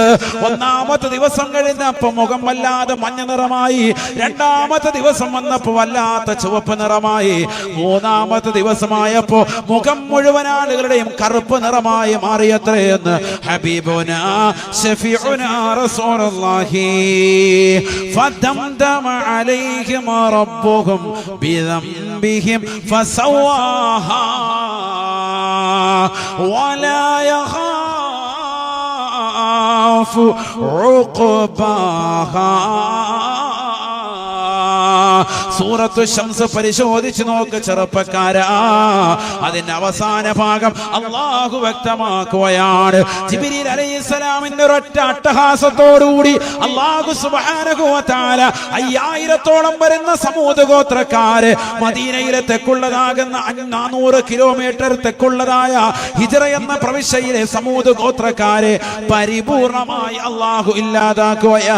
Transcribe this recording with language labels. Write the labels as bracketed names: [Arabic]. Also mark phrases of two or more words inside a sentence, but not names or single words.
[Malayalam] 1ാമത്തെ ദിവസം കഴിഞ്ഞപ്പോൾ മുഖം വല്ലാതെ മഞ്ഞ നിറമായി, 2ാമത്തെ ദിവസം വന്നപ്പോൾ വല്ലാത്ത ചുവപ്പ് നിറമായി, 3ാമത്തെ ദിവസമായപ്പോ മുഖം മുഴുവൻ ആളുകളുടെയും കറുപ്പ് നിറമായി മാറിയത്രയെന്ന് [Arabic] حبيبنا شفيع شفيعنا رسول الله فدمدم عليهم ربهم بذنبهم فسواها ولا يخاف عقباها. [Malayalam] സൂറത്തു ശംസ് പരിശോധിച്ചു നോക്ക് ചെറുപ്പക്കാരാ, അതിന്റെ അവസാന ഭാഗം അള്ളാഹു വ്യക്തമാക്കുകയാണ്. ജിബ്രീൽ അലൈഹിസ്സലാമിന്റെ ഒരൊറ്റ അട്ടഹാസത്തോടുകൂടി അള്ളാഹു [Arabic] سبحانه وتعالى [Malayalam] 5000-ഓളം വരുന്ന സമൂദ് ഗോത്രക്കാര് മദീനയിലെ തെക്കുള്ളതാകുന്ന 400 കിലോമീറ്റർ തെക്കുള്ളതായ ഹിജ്റ എന്ന പ്രവിശ്യയിലെ സമൂദ് ഗോത്രക്കാരെ പരിപൂർണമായി അള്ളാഹു ഇല്ലാതാക്കുകയാ.